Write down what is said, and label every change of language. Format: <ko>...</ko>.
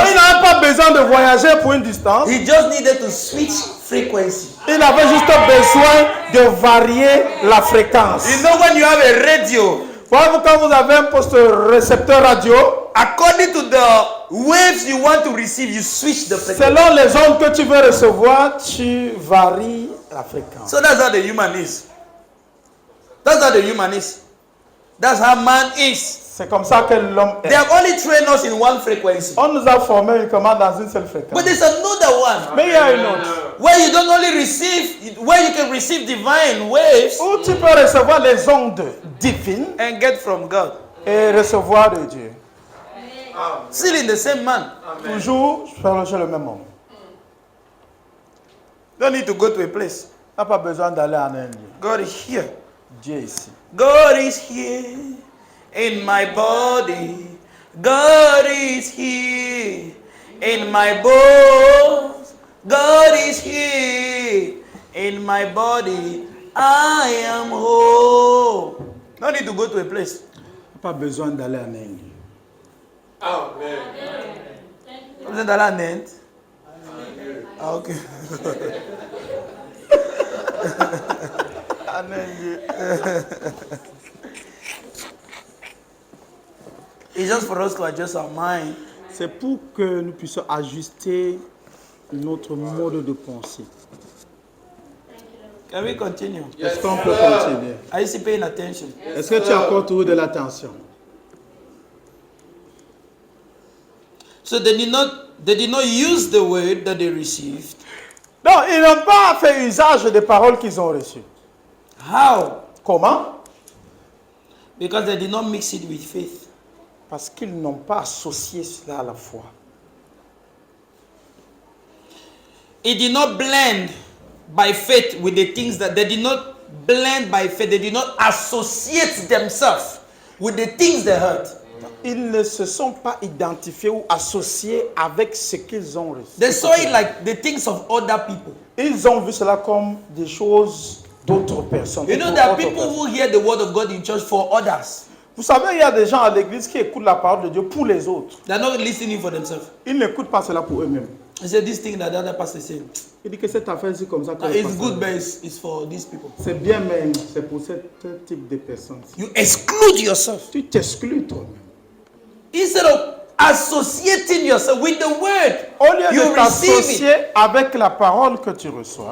<fr>il n'avait pas besoin de voyager pour une distance.</fr> <en>He just needed to switch frequency.</en> <fr>Il avait juste besoin de varier la fréquence.</fr> <en>You know, when you have a radio,</en> <fr>Quand vous avez un poste récepteur radio,</fr> <en>according to the waves you want to receive, you switch the frequency.</en> <fr>selon les ondes que tu veux recevoir, tu varies la fréquence.</fr> <en>So that's how the human is. That's how the human is. That's how man is.</en> <fr>C'est comme ça que l'homme</fr> <en>They</en> <fr>est.</fr> <en>have only trained us in one frequency.</en> <fr>On nous a formés uniquement dans une seule fréquence.</fr> <en>But there's another one</en> <fr>Mais il y a une autre.</fr> <en>where you don't only receive, where you can receive divine waves</en> <fr>Où tu peux recevoir les ondes divines</fr> <en>and get from God.</en> <fr>et recevoir de Dieu.</fr> <en>Still in the same man.</en> <fr>Toujours chez le même homme.</fr> <en>Don't need to go to a place.</en> <fr>Tu n'as pas besoin d'aller en un lieu.</fr> <en>God is here.</en> <fr>Dieu est ici.</fr> <en>God is here in my body. God is here in my bones. God is here in my body. I am whole. No need to go to a place.</en> <fr>Tu n'as pas besoin d'aller en un lieu. Amen. Vous êtes dans la net? Ah, ok.</fr> <en>It's just for us to adjust our mind.</en> <fr>C'est pour que nous puissions ajuster notre mode de pensée.</fr> <en>Can we continue?</en> <fr>Est-ce qu'on peut continuer?</fr> <en>Are you still paying attention?</en> <fr>Est-ce que tu accordes toujours de l'attention?</fr> <en>So they did not use the word that they received.</en> <fr>Non, ils n'ont pas fait usage des paroles qu'ils ont reçues.</fr> <en>How?</en> <fr>Comment?</fr> <en>Because they did not mix it with faith.</en> <fr>Parce qu'ils n'ont pas associé cela à la foi.</fr> <en>It did not blend by faith with the things that they did not blend by faith. They did not associate themselves with the things they heard.</en> <fr>Ils ne se sont pas identifiés ou associés avec ce qu'ils ont reçu.</fr> <en>They saw it like the things of other people.</en> <fr>Ils ont vu cela comme des choses d'autres personnes.</fr> <en>You know, there are people who hear the word of God in church for others.</en> <fr>Vous savez, il y a des gens à l'église qui écoutent la parole de Dieu pour les autres.</fr> <en>They are not listening for themselves.</en> <fr>Ils n'écoutent pas cela pour eux-mêmes.</fr> <en>They say this thing that the other pastor is saying.</en> <fr>Il dit que cette affaire c'est comme ça.</fr> <en>It's good, but it's for these people.</en> <fr>C'est bien, mais c'est pour ce type de personnes.</fr> <en>You exclude yourself.</en> <fr>Tu t'exclus toi-même.</fr> <en>Instead of associating yourself with the word,</en> <fr>Au lieu</fr> <en>you</en> <fr>de</fr> <en>receive it.</en> <fr>t'associer avec la parole que tu reçois,</fr>